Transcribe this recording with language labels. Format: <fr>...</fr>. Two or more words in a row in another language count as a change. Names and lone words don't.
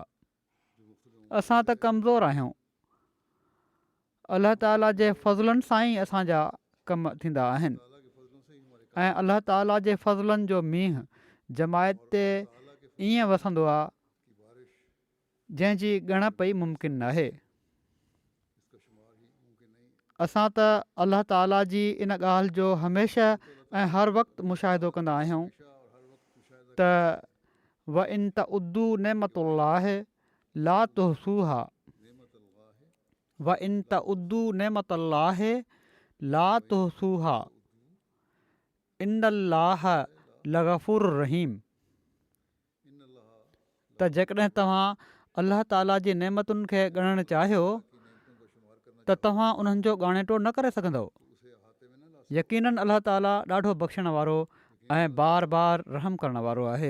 <sd>असां त कमज़ोर आहियूं, अल्लाह ताला जे फज़लनि सां ई असांजा कम थींदा आहिनि ऐं अल्लाह ताला जे फज़लनि जो मींहुं जमायत ते ईअं वसंदो आहे जंहिंजी ॻणप ई मुमकिन नाहे। असां त अल्लाह ताला जी इन ॻाल्हि जो हमेशह ऐं हर वक़्तु मुशाहिदो कंदा आहियूं त</sd> <ar>وإن تعدوا نعمة الله لا تحصوها وإن تعدوا نعمة الله لا تحصوها إن الله لغفور رحيم.</ar> <sd>त जेकॾहिं तव्हां अल्लाह ताला जी नेमतुनि खे ॻणणु चाहियो त तव्हां उन्हनि जो ॻाणेटो न करे सघंदव। यकीनन अल्लाह ताला ॾाढो बख़्शण वारो ऐं बार बार रहम करण वारो आहे।</sd>